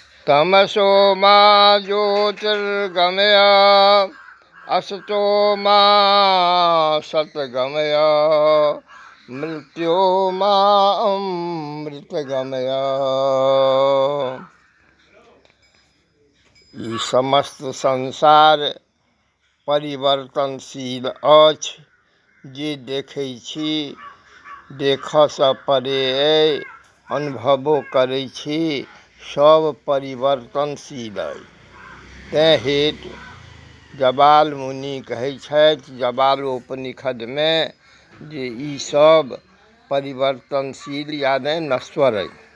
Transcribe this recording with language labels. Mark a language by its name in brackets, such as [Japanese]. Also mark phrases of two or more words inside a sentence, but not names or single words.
[Sanskrit] तमसो मा ज्योतिर्गमय असतो मा सतगमय मृत्योर्मा अमृतगमय। [Maithili] ई समस्त संसार परिवर्तनशील अछि, जे देखै छी देखसँ परे अइ, अनुभवो करै छी सब परिवर्तनशील अइ। तैं हेतु जबाल मुनि कहै छथि जबालोपनिषदमे जे ई सब परिवर्तनशील यानी नश्वर अइ।